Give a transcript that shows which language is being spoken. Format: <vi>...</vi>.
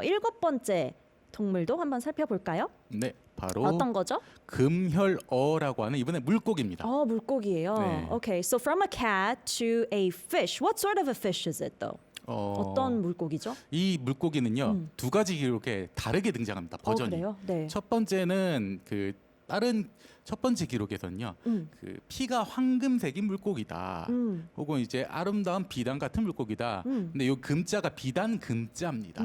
<ko>일곱 번째 동물도 한번 살펴볼까요? 네, 바로 어떤 거죠? 금혈어라고 하는 이번에 물고기입니다. 물고기예요. 네.</ko> <en>Okay, so from a cat to a fish. What sort of a fish is it though?</en> <ko>어떤 물고기죠? 이 물고기는요 두 가지 이렇게 다르게 등장합니다. 버전이. 그래요? 네. 첫 번째는 그 다른 첫 번째 기록에서는요 그 피가 황금색인 물고기다. 혹은 이제 아름다운 비단 같은 물고기다. 근데 이 금자가 비단 금자입니다.</ko>